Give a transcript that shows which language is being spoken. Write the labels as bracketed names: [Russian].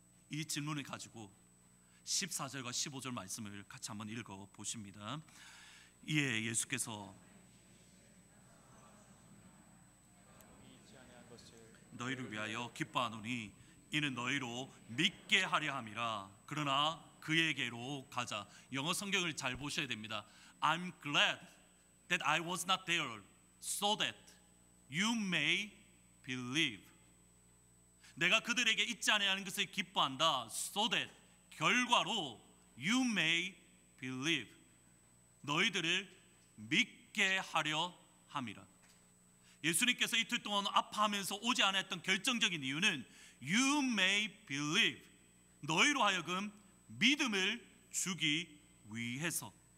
[Korean] 이 질문을 가지고 14절과 15절 말씀을 같이 한번 읽어 보십니다. 이에 예수께서 너희를 위하여 기뻐하노니 이는 너희로 믿게 하려 함이라. 그러나 그에게로 가자. 영어 성경을 잘 보셔야 됩니다. [English] I'm glad that I was not there so that you may believe. [Korean] 내가 그들에게 있지 아니하는 것을 기뻐한다. [English] So that [Korean] 결과로 [English] you may believe. [Korean] 너희들을 믿게 하려 함이라. 예수님께서 이틀 동안 아파하면서 오지 않았던 결정적인 이유는 [English] you may believe, [Korean] 너희로 하여금 믿음을 주기 위해서.